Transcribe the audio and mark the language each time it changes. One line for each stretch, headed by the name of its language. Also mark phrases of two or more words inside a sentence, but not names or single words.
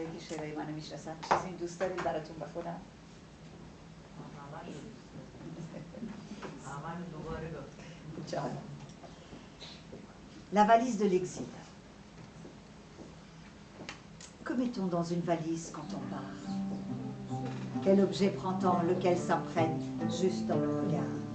Persian: صدای منو میشناسن. چیزی دوست دارید براتون بخونم؟
French: La valise de l'exil. Que mettons dans une valise quand on part? Quel objet prend-on, lequel s'imprègne juste dans le regard?